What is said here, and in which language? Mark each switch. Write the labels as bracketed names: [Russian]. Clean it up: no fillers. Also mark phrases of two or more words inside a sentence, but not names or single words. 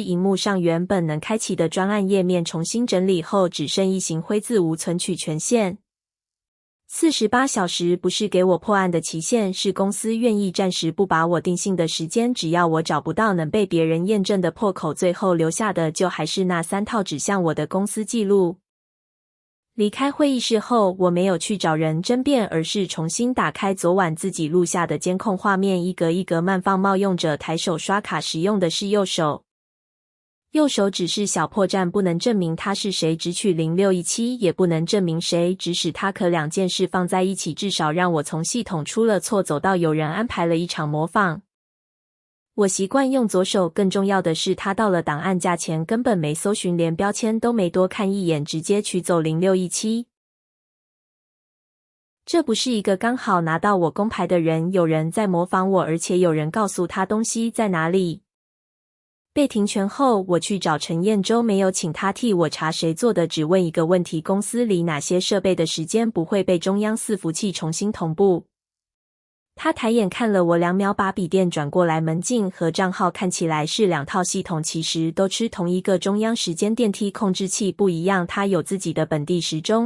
[Chinese] 螢幕上原本能開啟的專案頁面重新整理後，只剩一行灰字無存取權限。48小時不是給我破案的期限，是公司願意暫時不把我定性的時間，只要我找不到能被別人驗證的破口，最後留下的就還是那3套指向我的公司記錄。離開會議室後，我沒有去找人爭辯，而是重新打開昨晚自己錄下的監控畫面，一格一格慢放。冒用者抬手刷卡時用的是右手，右手只是小破綻，不能證明他是誰，只取0617也不能證明誰，只使他可兩件事放在一起，至少讓我從系統出了錯走到有人安排了一場模仿。我習慣用左手，更重要的是他到了檔案架前根本沒搜尋，連標籤都沒多看一眼，直接取走0617。這不是一個剛好拿到我工牌的人，有人在模仿我，而且有人告訴他東西在哪裡。被停權後，我去找陳彥洲，沒有請他替我查誰做的，只問一個問題：公司裡哪些設備的時間不會被中央伺服器重新同步？他抬眼看了我2秒，把筆電轉過來，門禁和賬號看起來是2套系統，其實都吃同一個中央時間電梯控制器，不一樣，他有自己的本地時鐘。